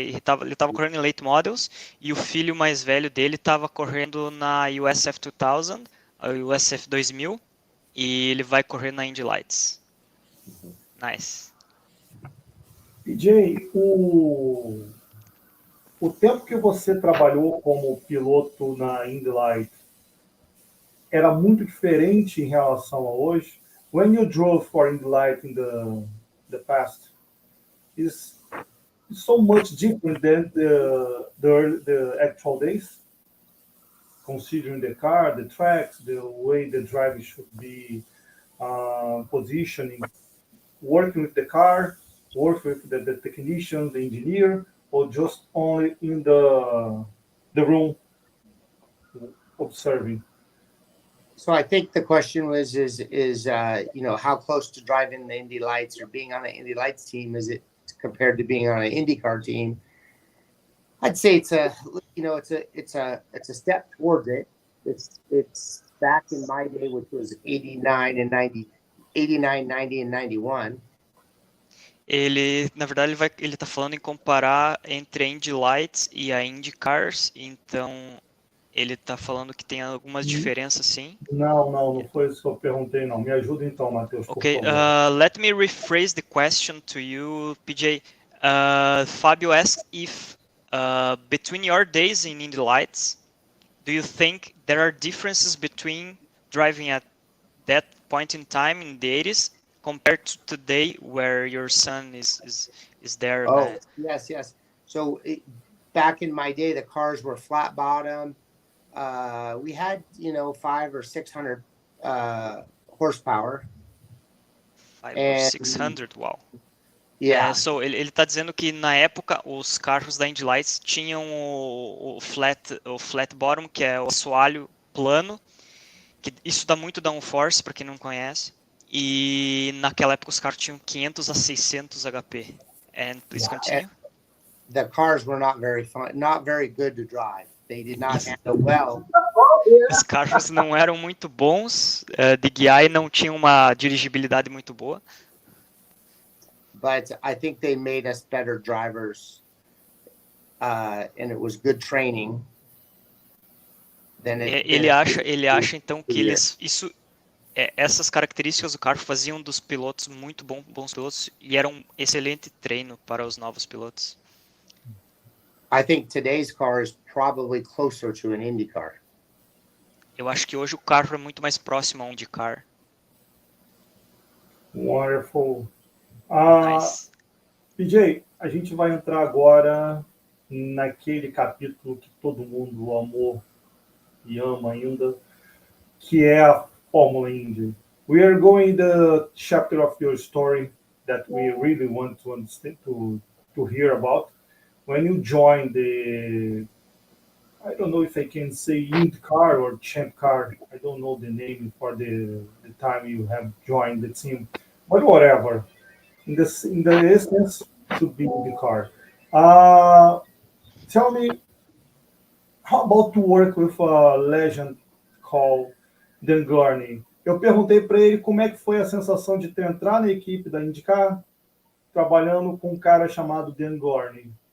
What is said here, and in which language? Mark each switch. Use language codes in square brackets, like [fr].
[pt] Ele estava correndo em late models e o filho mais velho dele estava correndo na USF 2000, a USF 2000, e ele vai correr na Indy Lights. [en] Nice. [pt] PJ, o tempo que você trabalhou como piloto na Indy Light era muito diferente em relação a hoje? [en] When you drove for Indy Light in the past, is so much different than the actual days, considering the car, the tracks, the way the driver should be positioning, working with the car, work with the technician, the engineer, or just only in the room observing? So I think the question was is you know, how close to driving the Indy Lights or being on an Indy Lights team is it compared to being on an IndyCar team? I'd say it's a step towards it. It's back in my day, which was 89, 90, and 91. [pt] Na verdade, ele tá falando em comparar entre a Indy Lights e a IndyCars, então ele tá falando que tem algumas diferenças, sim. Não foi isso que eu perguntei, não. Me ajuda então, Matheus, por favor. [en] Let me rephrase the question to you, PJ. Fabio asked if between your days in Indy Lights, do you think there are differences between driving at that point in time in the 80s compared to today where your son is there? Oh, yes. So back in my day, the cars were flat bottom. We had, 500 or 600 horsepower. 500 or 600, wow. Yeah. [pt] So ele tá dizendo que na época os carros da Indy Lights tinham o flat bottom, que é o assoalho plano, que isso dá muito downforce para quem não conhece. E naquela época os carros tinham 500 a 600 HP. [en] And please continue. The cars were not very fun, not very good to drive. They did not handle well. [pt] Os carros não eram muito bons de guiar e não tinham uma dirigibilidade muito boa. [en] But I think they made us better drivers, and it was good training. [pt] Ele acha então que essas características do carro faziam dos pilotos muito bons pilotos e era um excelente treino para os novos pilotos. [en] I think today's car is probably closer to an IndyCar. [pt] Eu acho que hoje o carro é muito mais próximo a um IndyCar. [en] Wonderful. Nice. [pt] PJ, a gente vai entrar agora naquele capítulo que todo mundo amou e ama ainda, que é a Fórmula Indy. [en] We are going the chapter of your story that we really want to understand, to hear about. When you joined I don't know if I can say IndyCar or Champ Car. I don't know the name for the time you have joined the team, but whatever. In the essence, to be IndyCar. Tell me how about to work with a legend called Dan Gurney? [pt] Eu perguntei para ele como é que foi a sensação de entrar na equipe da IndyCar trabalhando com um cara chamado Dan Gurney.